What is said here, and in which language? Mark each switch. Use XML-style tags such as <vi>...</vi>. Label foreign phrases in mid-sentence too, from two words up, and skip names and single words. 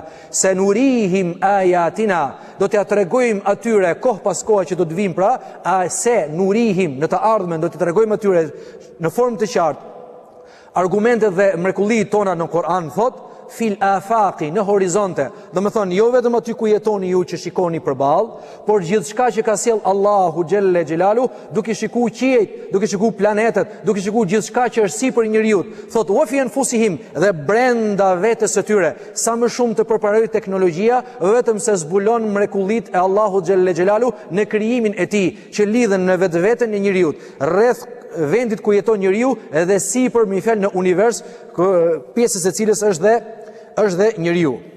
<ar>سنريهم آياتنا,</ar> <sq>do t'ja tregojmë atyre kohë pas kohe që do të vinë, pra se nurihim në të ardhmen do t'i tregojmë atyre në formë të qartë argumentet dhe mrekullitë tona në Kur'an, thot</sq> <ar>في الآفاق,</ar> <sq>në horizonte. Do me thonë, jo vetëm aty ku jetoni ju që shikoni përballë, por gjithçka që ka sjell Allahu</sq> <ar>جل جلاله,</ar> <sq>duke shikuar qiejt, duke shikuar planetet, duke shikuar gjithçka që është sipër njeriu.</sq> <ar>Thot وفي أنفسهم,</ar> <sq>dhe brenda vetes së tyre, sa më shumë të përparoj teknologjia, vetëm se zbulon mrekullitë e Allahu</sq> <ar>جل جلاله</ar> <sq>në krijimin e tij, që lidhen në vetveten e njeriu, rreth vendit ku jeton njeriu, edhe sipër me fjalë në univers, pjesës e cilës është dhe njeriu.</sq>